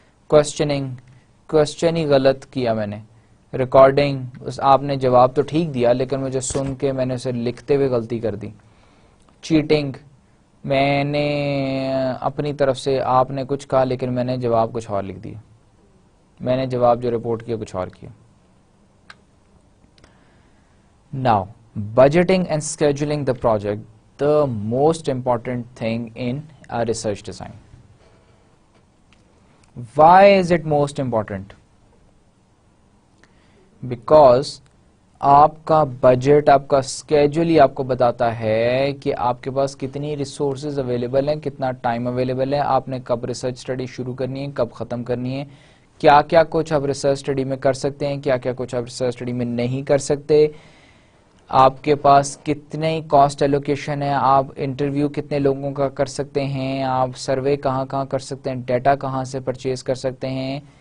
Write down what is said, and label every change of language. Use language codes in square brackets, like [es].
[ur] کوسچننگ, question ہی غلط کیا میں نے. ریکارڈنگ, آپ نے جواب تو ٹھیک دیا لیکن مجھے سن کے میں نے اسے لکھتے ہوئے غلطی کر دی. چیٹنگ, میں نے اپنی طرف سے, آپ نے کچھ کہا لیکن میں نے جواب کچھ اور لکھ دیا, میں نے جواب جو رپورٹ کیا کچھ اور کیا. [en] Now, budgeting and scheduling the project, the most important thing in a research design. Why is it most important? [ur] Because آپ کا بجٹ, آپ کا اسکیجول ہی آپ کو بتاتا ہے کہ آپ کے پاس کتنی ریسورسز اویلیبل ہیں, کتنا ٹائم اویلیبل ہے, آپ نے کب ریسرچ اسٹڈی شروع کرنی ہے, کب ختم کرنی ہے, کیا کیا کچھ آپ ریسرچ اسٹڈی میں کر سکتے ہیں, کیا کیا کچھ آپ ریسرچ اسٹڈی میں نہیں کر سکتے, آپ کے پاس کتنے کاسٹ ایلوکیشن ہے, آپ انٹرویو کتنے لوگوں کا کر سکتے ہیں, آپ سروے کہاں کہاں کر سکتے ہیں, ڈیٹا کہاں سے پرچیز کر سکتے ہیں.